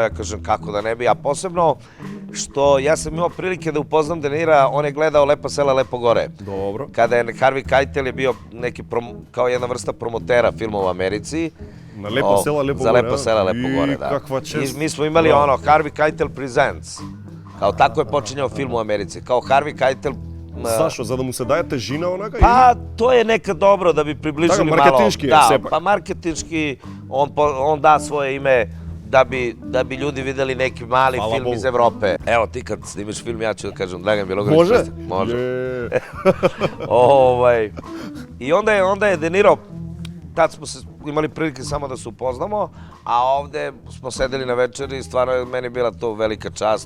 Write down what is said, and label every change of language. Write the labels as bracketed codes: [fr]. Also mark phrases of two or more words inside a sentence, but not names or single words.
[sr] Ja kažem, kako da ne bi, a posebno što ja sam imao prilike da upoznam De Nira, on je gledao Lepa sela, lepo gore. Dobro. Kada je Harvey Keitel je bio neki kao jedna vrsta promotera filmova u Americi. Na Lepa sela, lepo gore. Za Lepa sela, lepo gore, da. Kakva čest. I mi smo imali Harvey Keitel Presents. Kao tako je počinjao film u Americi. Kao Harvey Keitel. Zašto? [mk] За да му се даде тежина онака? [sr] Pa, to je nekad dobro da bi približili malo. [mk] Marketinški je sepak. [sr] Pa marketinški, on da svoje ime da bi ljudi videli neki mali film iz Evrope. Evo, ti kad snimiš film, ja ću da kažem Dragan Bjelogrlić. Može? Može. I onda je De Niro, tad smo imali prilike samo da se upoznamo, a ovde smo sedeli na večeri i stvarno je meni bila to velika čast.